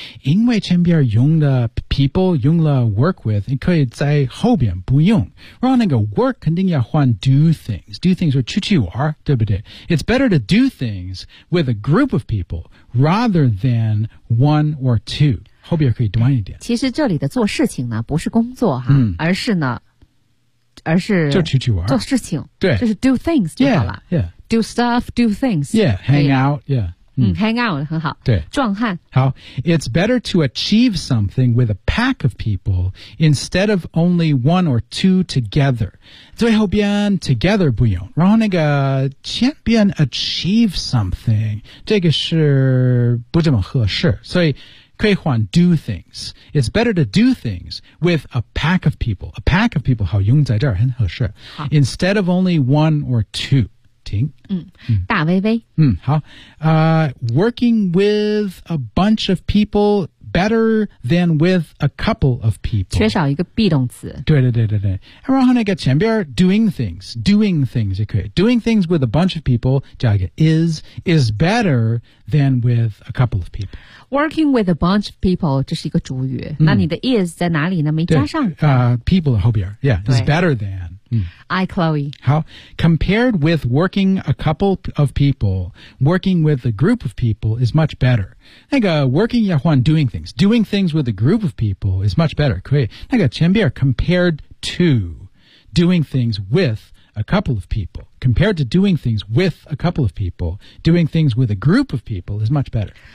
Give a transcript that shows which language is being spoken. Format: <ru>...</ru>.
<zh>因为前边用的 people, 用了 work with, 你可以在后边不用。然后那个 work 肯定要换 do things.</zh> <en>Do things</en> <zh>是出去玩，对不对？</zh> <en>It's better to do things with a group of people rather than one or two.</en> <zh>后边可以短一点。其实这里的做事情呢，不是工作哈、嗯、而是呢而是就出去玩做事情，对，就是 do things 就好了</zh> <en>yeah, yeah. Do stuff, do things. Yeah, hang out, yeah.</en> <zh>嗯 hang out 很好，对，壮汉。</zh> <en>好， It's better to achieve something with a pack of people instead of only one or two together.</en> <zh>最后边 together 不用，然后那个前边 achieve something 这个是不这么合适，所以可以换 do things.</zh> <en>It's better to do things with a pack of people. A pack of people</en> <zh>好用在这儿很合适。</zh> <en>Instead of only one or two. 停。</en> <zh>嗯，大微微。嗯，好。</zh> <en>Working with a bunch of people better than with a couple of people.</en> <zh>缺少一个 be 动词。对对对对对。然后那个前边</zh> <en>doing things, doing things</en> <zh>也可以。</zh> <en>Doing things with a bunch of people,</en> <zh>加一个</zh> <en>is better than with a couple of people. Working with a bunch of people,</en> <zh>这是一个主语、嗯、那你的 is 在哪里呢没加上、</zh> <en>people</en> <zh>后边</zh> <en>yeah, is better than、嗯、I, Chloe 好 compared with working a couple of people working with a group of people is much better</en> <zh>那个 working 要换</zh> <en>doing things with a group of people is much better</en> <zh>可以那个前边</zh> <en>compared to doing things with a couple of peopleCompared to doing things with a couple of people, doing things with a group of people is much better.</en>